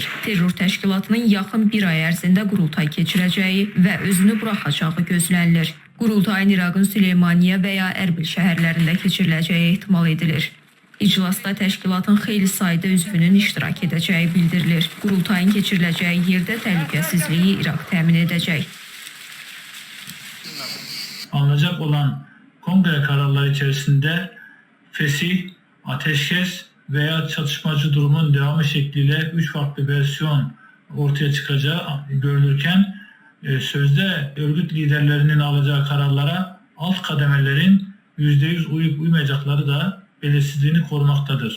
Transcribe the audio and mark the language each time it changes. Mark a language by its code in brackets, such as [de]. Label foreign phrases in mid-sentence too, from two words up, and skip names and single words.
[az] Terror təşkilatının yaxın bir ay ərzində qurultay keçirəcəyi və özünü buraxacağı gözlənilir. Qurultayın İraqın Süleymaniyə və ya Ərbil şəhərlərində keçiriləcəyi ehtimal edilir. İclasda təşkilatın xeyli sayda üzvünün iştirak edəcəyi bildirilir. Qurultayın keçiriləcəyi yerdə təhlükəsizliyi İraq təmin edəcək. [tr] Alınacak olan kongre kararları içerisinde fesih, ateşkes veya çatışmacı durumun devamı şekliyle 3 farklı versiyon ortaya çıkacağı görülürken sözde örgüt liderlerinin alacağı kararlara alt kademelerin %100 uyup uymayacakları da belirsizliğini korumaktadır.